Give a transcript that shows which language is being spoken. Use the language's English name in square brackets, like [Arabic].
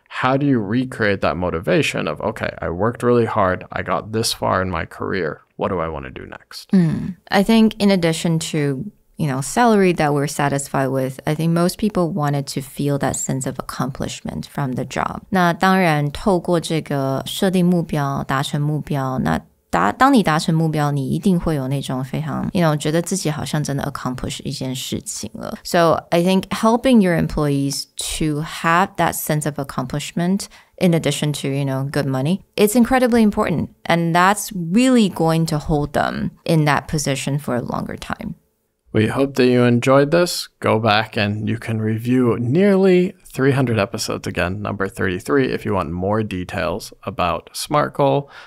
[English] How do you recreate that motivation of, okay, I worked really hard, I got this far in my career, what do I want to do next? I think in addition to salary that we're satisfied with, I think most people wanted to feel that sense of accomplishment from the job. [Chinese] 那当然透过这个设定目标，达成目标，那当你达成目标，你一定会有那种非常觉得自己好像真的 accomplish 一件事情了。 [English] So I think helping your employees to have that sense of accomplishment in addition to, good money, it's incredibly important. And that's really going to hold them in that position for a longer time. We hope that you enjoyed this. Go back and you can review nearly 300 episodes again, number 33, if you want more details about SMART Goal.